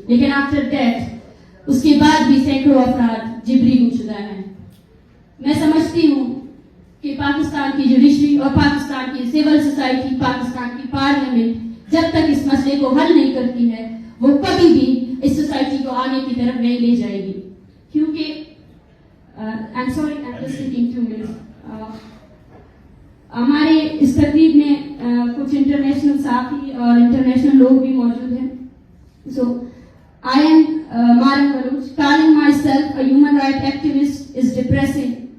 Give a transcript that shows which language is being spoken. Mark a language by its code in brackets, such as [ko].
[ur] لیکن after that اس کے بعد بھی سینکڑوں افراد جبری گمشدہ ہیں. میں سمجھتی ہوں کہ پاکستان کی جوڈیشری اور پاکستان کی سول سوسائٹی, پاکستان کی پارلیمنٹ جب تک اس مسئلے کو حل نہیں کرتی ہے وہ کبھی بھی اس سوسائٹی کو آگے کی طرف نہیں لے جائے گی. [en] کیونکہ I'm sorry, I'm just taking 2 minutes. [ur] ہمارے اس تقریب میں کچھ انٹرنیشنل صحافی اور انٹرنیشنل لوگ بھی موجود ہیں. [en] So I am Maran Baluch. Calling myself a human rights activist is depressing.